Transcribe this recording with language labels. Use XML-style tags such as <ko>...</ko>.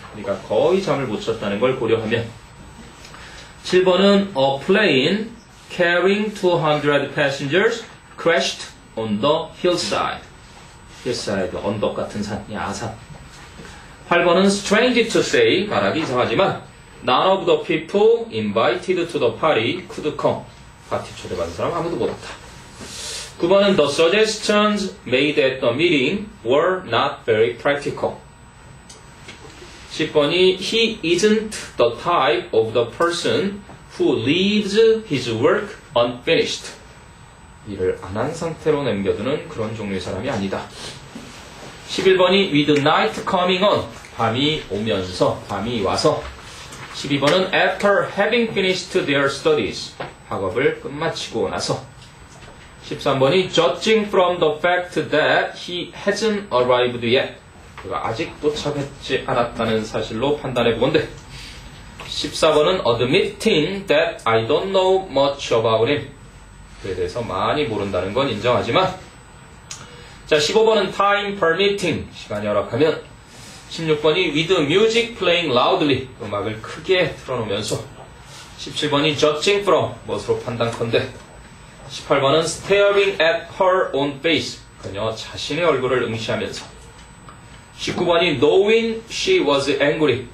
<ko>네가 거의 잠을 못 잤다는 걸 고려하면.</ko> <en>7번은 a plane carrying 200 passengers crashed on the hillside.</en> <ko>hillside, 언덕 같은 산, 야산.</ko> <en>8번은 strange to say,</en> <ko>말하기 이상하지만</ko> <en>none of the people invited to the party could come.</en> <ko>파티 초대받은 사람 아무도 못 왔다.</ko> <en>9번은 the suggestions made at the meeting were not very practical. 10번이 he isn't the type of the person who leaves his work unfinished.</en> <ko>일을 안 한 상태로 남겨두는 그런 종류의 사람이 아니다.</ko> <en>11번이 with night coming on.</en> <ko>밤이 오면서, 밤이 와서.</ko> <en>12번은 after having finished their studies.</en> <ko>학업을 끝마치고 나서.</ko> <en>13번이 judging from the fact that he hasn't arrived yet.</en> <ko>그가 아직 도착하지 않았다는 사실로 판단해 보건대.</ko> <en>14번은 admitting that I don't know much about him.</en> <ko>그에 대해서 많이 모른다는 건 인정하지만. 자, 15번은</ko> <en>time permitting.</en> <ko>시간이 허락하면.</ko> <en>16번이 with music playing loudly.</en> <ko>음악을 크게 틀어놓으면서.</ko> <en>17번이 judging from.</en> <ko>무엇으로 판단컨대.</ko> <en>18번은 staring at her own face.</en> <ko>그녀 자신의 얼굴을 응시하면서.</ko> <en>19번이 knowing she was angry.</en>